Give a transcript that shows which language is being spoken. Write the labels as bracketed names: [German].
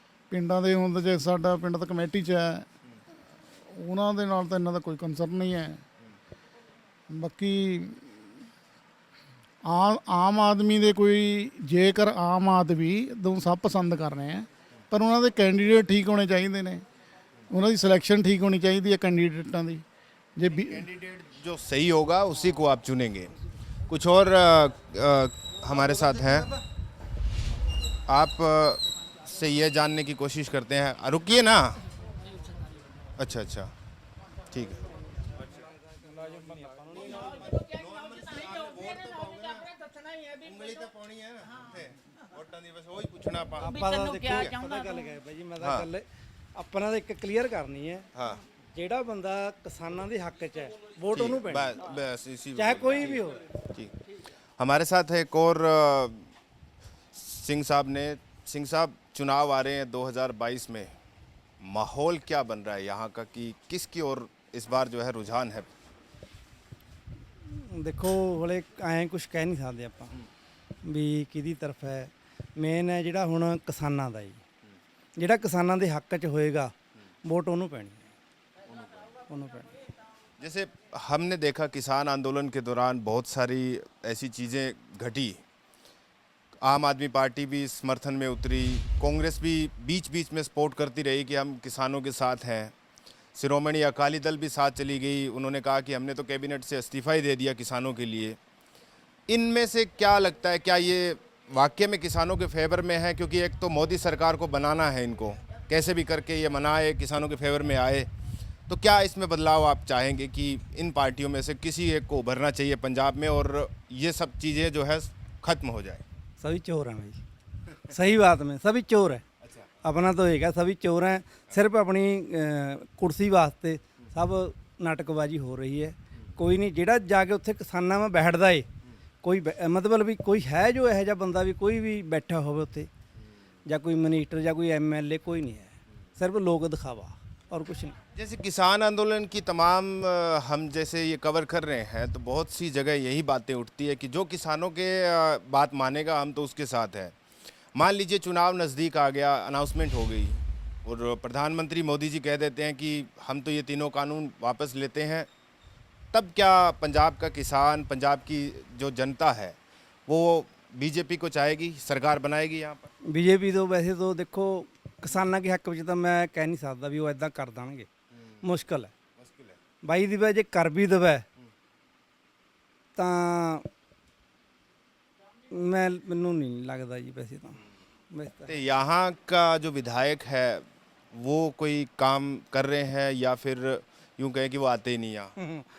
[Punjabi] ਪਿੰਡਾਂ ਦੇ ਹੁਣ ਜੇ ਸਾਡਾ ਪਿੰਡ ਤਾਂ ਕਮੇਟੀ 'ਚ ਹੈ, ਉਹਨਾਂ ਦੇ ਨਾਲ ਤਾਂ ਇਹਨਾਂ ਦਾ ਕੋਈ ਕੰਸਰਨ ਨਹੀਂ ਹੈ। ਬਾਕੀ ਆਮ ਆਦਮੀ ਦੇ ਕੋਈ, ਜੇਕਰ ਆਮ ਆਦਮੀ ਨੂੰ ਸਭ ਪਸੰਦ ਕਰ ਰਹੇ ਹੈ, ਪਰ ਉਹਨਾਂ ਦੇ ਕੈਂਡੀਡੇਟ ਠੀਕ ਹੋਣੇ ਚਾਹੀਦੇ ਨੇ, ਉਹਨਾਂ ਦੀ ਸਿਲੈਕਸ਼ਨ ਠੀਕ ਹੋਣੀ ਚਾਹੀਦੀ ਹੈ कैंडिडेटां दी। जे [Hindi] कैंडिडेट जो सही होगा उसी को आप चुनेंगे। कुछ और हमारे साथ हैं, आप से ये जानने की कोशिश करते हैं। रुकिए ना, अच्छा अच्छा, ठीक है। [Punjabi] ਉਂਗਲੀ ਤੇ ਪਾਉਣੀ ਹੈ ਨਾ ਉੱਥੇ ਵੋਟਾਂ ਦੀ, ਬਸ ਉਹੀ ਪੁੱਛਣਾ ਆਪਾਂ। ਆਪਾਂ ਤਾਂ ਤੈਨੂੰ ਕਿਆ ਦੇਖੋ ਚਾਹੁੰਦਾ ਪਤਾ ਗੱਲ ਹੈ ਬਾਈ ਜੀ, ਮੈਂ ਹਾਂ। ਤਾਂ ਗੱਲ ਆਪਣਾ ਤਾਂ ਇੱਕ ਕਲੀਅਰ ਕਰਨੀ ਹੈ, हाँ ਜਿਹੜਾ ਬੰਦਾ ਕਿਸਾਨਾਂ ਦੇ ਹੱਕ 'ਚ ਹੈ ਵੋਟ ਉਹਨੂੰ ਪੈਣੀ, [Hindi] बस इसी [Punjabi] ਚਾਹੇ ਕੋਈ ਵੀ ਹੋ। [Hindi] ठीक। हमारे साथ है एक और सिंह साहब ने। सिंह साहब, चुनाव आ रहे हैं 2022 में, माहौल क्या बन रहा है यहाँ का कि किसकी ओर इस बार जो है रुझान है? [Punjabi] ਦੇਖੋ ਹਲੇ ਐਂ ਕੁਝ ਕਹਿ ਨਹੀਂ ਸਕਦੇ ਆਪਾਂ ਵੀ ਕਿਹਦੀ ਤਰਫ ਹੈ। ਮੇਨ ਹੈ ਜਿਹੜਾ ਹੁਣ ਕਿਸਾਨਾਂ ਦਾ ਜੀ, ਜਿਹੜਾ ਕਿਸਾਨਾਂ ਦੇ ਹੱਕ 'ਚ ਹੋਏਗਾ ਵੋਟ ਉਹਨੂੰ ਪੈਣੀ ਹੈ, ਉਹਨੂੰ ਪੈਣੀ ਹੈ। [Hindi] जैसे हमने देखा किसान आंदोलन के दौरान बहुत सारी ऐसी चीज़ें घटी, आम आदमी पार्टी भी समर्थन में उतरी, कांग्रेस भी बीच बीच में सपोर्ट करती रही कि हम किसानों के साथ हैं, शिरोमणि अकाली दल भी साथ चली गई, उन्होंने कहा कि हमने तो कैबिनेट से इस्तीफ़ा ही दे दिया किसानों के लिए। इनमें से क्या लगता है, क्या ये वाकई में किसानों के फेवर में है? क्योंकि एक तो मोदी सरकार को बनाना है, इनको कैसे भी करके ये मनाए, किसानों के फेवर में आए, तो क्या इसमें बदलाव आप चाहेंगे कि इन पार्टियों में से किसी एक को उभरना चाहिए पंजाब में और ये सब चीज़ें जो है ख़त्म हो जाए? सभी चोर हैं भाई, सही बात में सभी चोर हैं। अच्छा। अपना तो एक है, सभी चोर हैं, सिर्फ अपनी कुर्सी वास्ते सब नाटकबाजी हो रही है। कोई नहीं [Punjabi] ਜਿਹੜਾ ਜਾ ਕੇ ਉੱਥੇ ਕਿਸਾਨਾਂ में ਬੈਠਦਾ ਏ, ਕੋਈ ਮਤਲਬ ਵੀ ਕੋਈ ਹੈ ਜੋ ਇਹੋ ਜਿਹਾ ਬੰਦਾ ਵੀ ਕੋਈ ਵੀ ਬੈਠਾ ਹੋਵੇ ਉੱਥੇ, ਜਾਂ ਕੋਈ ਮਿਨਿਸਟਰ ਜਾਂ ਕੋਈ ਐਮਐਲਏ, ਕੋਈ [Hindi] नहीं है, सिर्फ लोग दिखावा और कुछ नहीं। जैसे किसान आंदोलन की तमाम हम जैसे ये कवर कर रहे हैं तो बहुत सी जगह यही बातें उठती है कि जो किसानों के बात मानेगा हम तो उसके साथ है। मान लीजिए चुनाव नज़दीक आ गया, अनाउंसमेंट हो गई और प्रधानमंत्री मोदी जी कह देते हैं कि हम तो ये तीनों कानून वापस लेते हैं, तब क्या पंजाब का किसान, पंजाब की जो जनता है वो बीजेपी को चाहेगी, सरकार बनाएगी यहाँ पर? बीजेपी तो वैसे तो देखो [Punjabi] ਕਿਸਾਨਾਂ ਦੇ ਹੱਕ ਵਿੱਚ ਤਾਂ ਮੈਂ ਕਹਿ ਨਹੀਂ ਸਕਦਾ ਵੀ ਉਹ ਐਦਾਂ ਕਰ ਦੇਣਗੇ, ਮੁਸ਼ਕਲ ਹੈ। ਬਾਈ ਦੀ ਵਜ੍ਹਾ ਜੇ ਕਰ ਵੀ ਦੇਵੇ ਤਾਂ ਮੈਨੂੰ ਨਹੀਂ ਲੱਗਦਾ ਜੀ ਵੈਸੇ ਤਾਂ। [Hindi] तो यहाँ का जो विधायक है वो कोई काम कर रहे हैं या फिर यूँ कहें कि वो आते ही नहीं यहाँ?